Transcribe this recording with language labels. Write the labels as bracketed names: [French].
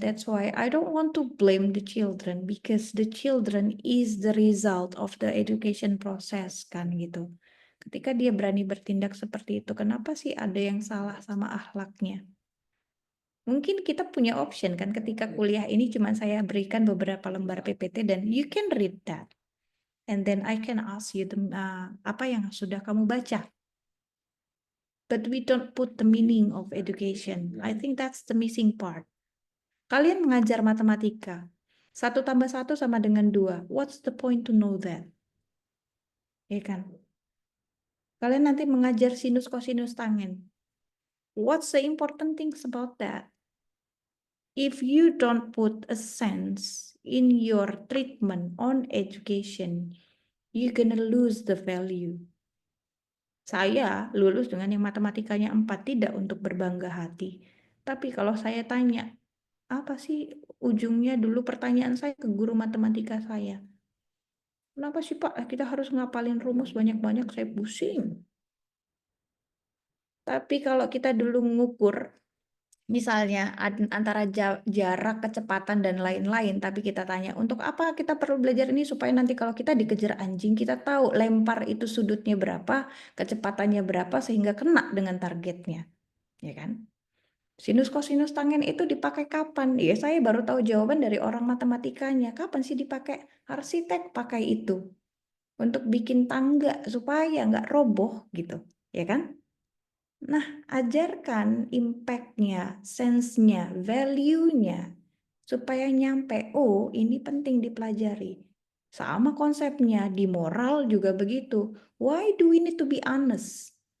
[English] That's why I don't want to blame the children, because the children is the result of the education process kan gitu. [Indonesian] Ketika dia berani bertindak seperti itu, kenapa sih ada yang salah sama akhlaknya? Mungkin kita punya option kan, ketika kuliah ini cuma saya berikan beberapa lembar PPT dan [English] you can read that. And then I can ask you [Indonesian] apa yang sudah kamu baca. [English] But we don't put the meaning of education. I think that's the missing part. [Indonesian] Kalian mengajar matematika. 1 + 1 sama dengan 2. [English] What's the point to know that? Ya kan? [Indonesian] Kalian nanti mengajar sinus, kosinus, tangen. [English] What's the important things about that? If you don't put a sense in your treatment on education, you're gonna lose the value. [Indonesian] Saya lulus dengan yang matematikanya 4, tidak untuk berbangga hati. Tapi kalau saya tanya, apa sih ujungnya, dulu pertanyaan saya ke guru matematika saya. Kenapa sih Pak, kita harus ngapalin rumus banyak-banyak, saya pusing. Tapi kalau kita dulu mengukur, misalnya antara jarak, kecepatan, dan lain-lain, tapi kita tanya, untuk apa kita perlu belajar ini? Supaya nanti kalau kita dikejar anjing, kita tahu lempar itu sudutnya berapa, kecepatannya berapa, sehingga kena dengan targetnya. ya kan? Sinus kosinus tangen itu dipakai kapan? Ya saya baru tahu jawaban dari orang matematikanya. Kapan sih dipakai? Arsitek pakai itu untuk bikin tangga supaya nggak roboh gitu, ya kan? Nah, ajarkan impact-nya, sense-nya, value-nya supaya nyampe, oh ini penting dipelajari. Sama konsepnya, di moral juga begitu. [English] Why do we need to be honest?